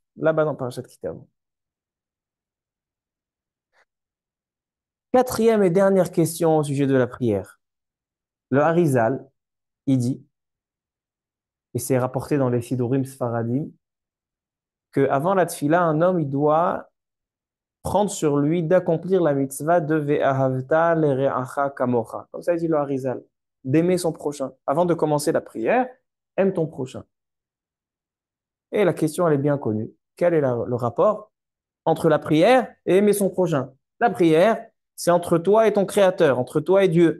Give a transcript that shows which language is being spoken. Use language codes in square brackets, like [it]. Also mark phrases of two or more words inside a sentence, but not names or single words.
[fr] Là-bas dans Parashat Kitavo. Quatrième et dernière question au sujet de la prière. Le Harizal, il dit, et c'est rapporté dans les [he] סידורים ספרדים, [fr] qu'avant la tfila, un homme, il doit prendre sur lui d'accomplir la mitzvah de [he] ואהבת לרעך כמוך. [fr] Comme ça, il dit le Harizal, d'aimer son prochain. Avant de commencer la prière, aime ton prochain. Et la question, elle est bien connue. Quel est le rapport entre la prière et aimer son prochain? La prière, c'est entre toi et ton Créateur, entre toi et Dieu.